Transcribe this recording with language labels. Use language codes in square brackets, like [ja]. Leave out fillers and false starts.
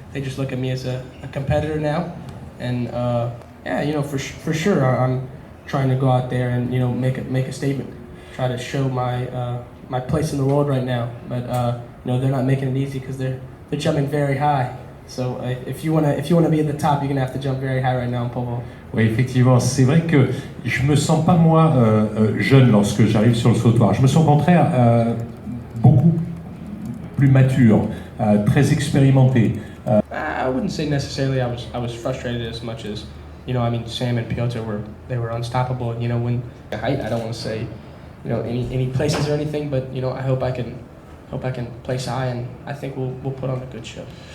[en] they just look at me as a competitor now. And yeah, you know, for sure, I'm trying to go out there and, you know, make a statement, try to show my place in the world right now. But you know, they're not making it easy because they're jumping very high. So if you wanna be at the top, you're gonna have to jump very high right now in Povo. [fr] Oui, effectivement, c'est vrai que je me sens pas moi jeune lorsque j'arrive sur le sautoir. Je me sens au contraire beaucoup plus mature, très expérimenté. [en] I wouldn't say necessarily I was frustrated as much as, you know, I mean, Sam and Piotr were unstoppable. You know, when the height, I don't want to say, you know, any places or anything, but you know, I hope I can place high, and I think we'll put on a good show.